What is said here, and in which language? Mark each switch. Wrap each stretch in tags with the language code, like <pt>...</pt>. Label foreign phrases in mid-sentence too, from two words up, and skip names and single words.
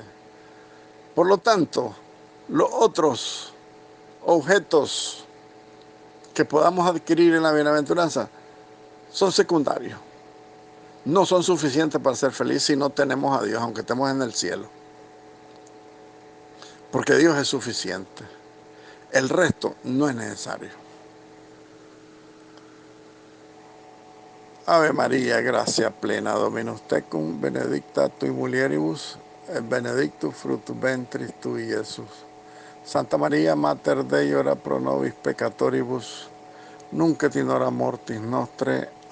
<es>Por lo tanto, los otros objetos que podamos adquirir en la bienaventuranza son secundarios. No son suficientes para ser feliz si no tenemos a Dios, aunque estemos en el cielo. Porque Dios es suficiente. El resto no es necesario.</es> <la>Ave María, gracia plena, Dominus tecum, benedicta tui mulieribus, et benedictus fructus ventris tui, Iesus. Santa María, Mater Dei, ora pro nobis peccatoribus, nunc et in hora mortis nostre.</la>